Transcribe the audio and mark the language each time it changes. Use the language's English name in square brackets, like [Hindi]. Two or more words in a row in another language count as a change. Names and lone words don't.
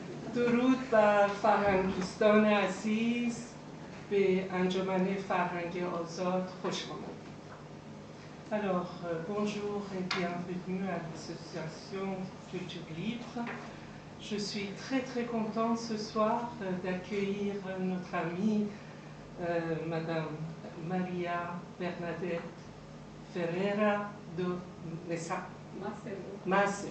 [Persian] درود بر فرهنگیستان عزیز به انجمن فرهنگ آزاد خوش آمدید. [French] Alors, bonjour et bienvenue à l'association Culture Libre. Je suis très contente ce soir d'accueillir notre amie Madame Maria Bernadette Ferreira de Macedo.